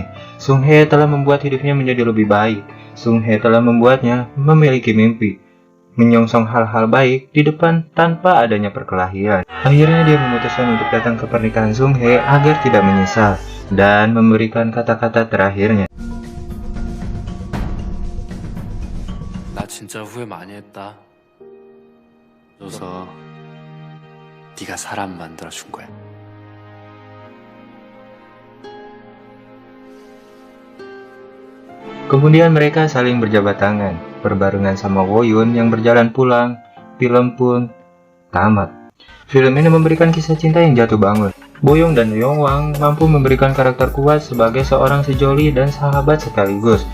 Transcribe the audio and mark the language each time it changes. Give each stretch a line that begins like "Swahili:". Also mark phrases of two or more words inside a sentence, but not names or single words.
Indonesian: Sung Hye telah membuat hidupnya menjadi lebih baik. Sung Hye telah membuatnya memiliki mimpi, menyongsong hal-hal baik di depan tanpa adanya perkelahian. Akhirnya dia memutuskan untuk datang ke pernikahan Sung Hye agar tidak menyesal dan memberikan kata-kata terakhirnya.
Korean: 나 진짜 후회 많이 했다. 그래서 네가 사람 만들어준 거야.
Indonesian: Kemudian mereka saling berjabat tangan, berbarengan sama Woyun yang berjalan pulang. Film pun tamat. Film ini memberikan kisah cinta yang jatuh bangun. Boyong dan Yongwang mampu memberikan karakter kuat sebagai seorang sejoli dan sahabat sekaligus.